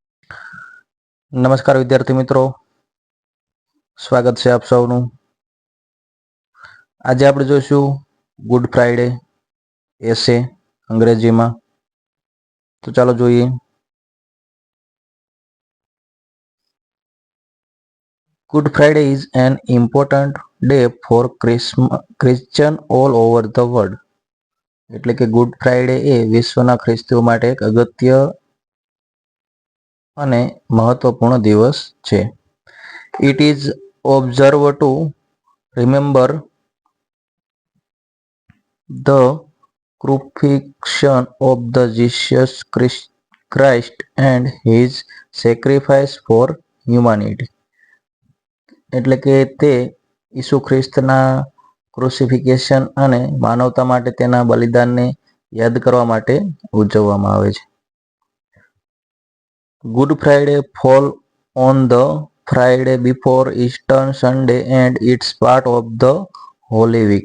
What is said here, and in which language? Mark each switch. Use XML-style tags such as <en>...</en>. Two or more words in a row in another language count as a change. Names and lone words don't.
<gu>નમસ્કાર વિદ્યાર્થી મિત્રો, સ્વાગત છે આપ સૌનું. આજે આપણે જોઈશું</gu> <en>Good Friday essay</en> <gu>અંગ્રેજીમાં. તો ચાલો જોઈએ.</gu> <en>Good Friday is an important day for Christian all over the world.</en> <gu>એટલે કે ગુડ ફ્રાઈડે એ વિશ્વના ખ્રિસ્તીઓ માટે એક અગત્ય અને મહત્વપૂર્ણ દિવસ છે.</gu> <en>It is observed to remember the crucifixion of the Jesus Christ and his sacrifice for humanity.</en> <gu>એટલે કે તે ઈસુ ખ્રિસ્તના ક્રુસિફિકેશન અને માનવતા માટે તેના બલિદાનને યાદ કરવા માટે ઉજવવામાં આવે છે.</gu> <en>Good Friday fall on the Friday before Easter Sunday and it's part of the Holy Week.</en>